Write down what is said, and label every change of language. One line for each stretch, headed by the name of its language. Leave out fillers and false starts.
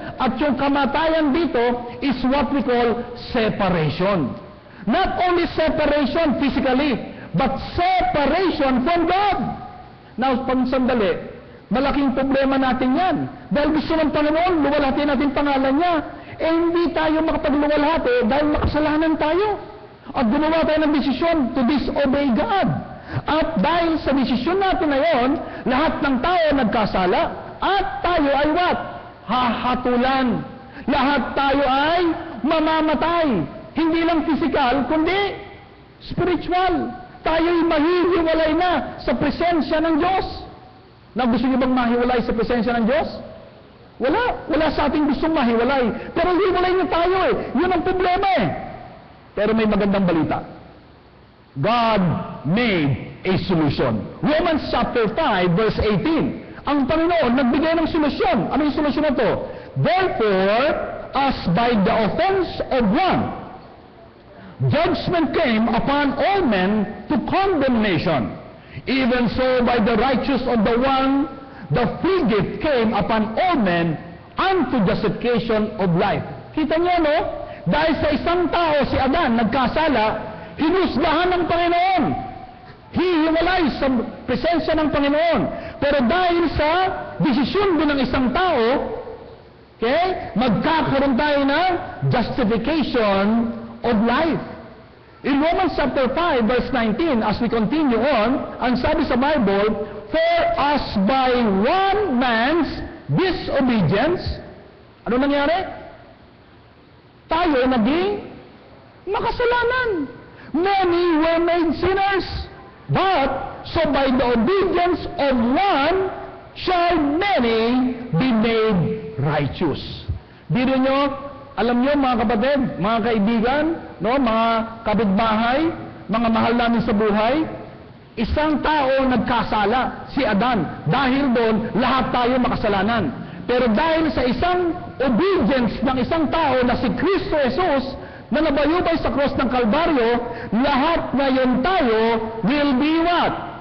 Filipino: At yung kamatayan dito
English: is what we call separation. Not only separation physically, but separation from God.
Filipino: Now, pag sandali, malaking problema natin yan. Dahil gusto ng Panginoon, luwalhati natin pangalan niya. Hindi tayo makapagluwalhati dahil makasalanan tayo. At gumawa tayo ng desisyon
English: to disobey God.
Filipino: At dahil sa desisyon natin na yon, lahat ng tao nagkasala. At tayo ay what? Hahatulan. Lahat tayo ay mamamatay. Hindi lang physical, kundi spiritual. Tayo'y mahihiwalay na sa presensya ng Diyos. Na gusto niyo bang mahiwalay sa presensya ng Diyos? Wala. Wala sa ating gustong mahiwalay. Pero hiwalay niyo tayo eh. Yun ang problema eh. Pero may magandang balita.
English: God made a solution. Romans chapter 5 verse 18.
Filipino: Ang Panginoon nagbigay ng solusyon. Ano yung solusyon na to?
English: Therefore, as by the offense of one, judgment came upon all men to condemnation. Even so, by the righteous of the one, the free gift came upon all men unto justification of life.
Filipino: Kita niyo, no? Dahil sa isang tao, si Adan, nagkasala, hinusgahan ng Panginoon. Hihiwalay sa presensya ng Panginoon. Pero dahil sa desisyon din ng isang tao, okay, magkakaroon tayo ng
English: justification of life. In Romans chapter 5 verse 19, as we continue on,
Filipino: ang sabi sa Bible,
English: for as by one man's disobedience,
Filipino: ano nangyari? Tayo naging makasalanan.
English: Many were made sinners. But, so by the obedience of one, shall many be made righteous.
Filipino: Dito nyo, alam nyo mga kapatid, mga kaibigan, no, mga kapitbahay, mga mahal namin sa buhay, isang tao nagkasala, si Adan. Dahil doon, lahat tayo makasalanan. Pero dahil sa isang obedience ng isang tao na si Kristo Jesus, na nabayubay sa cross ng Kalbaryo, lahat ngayon tayo
English: will be what?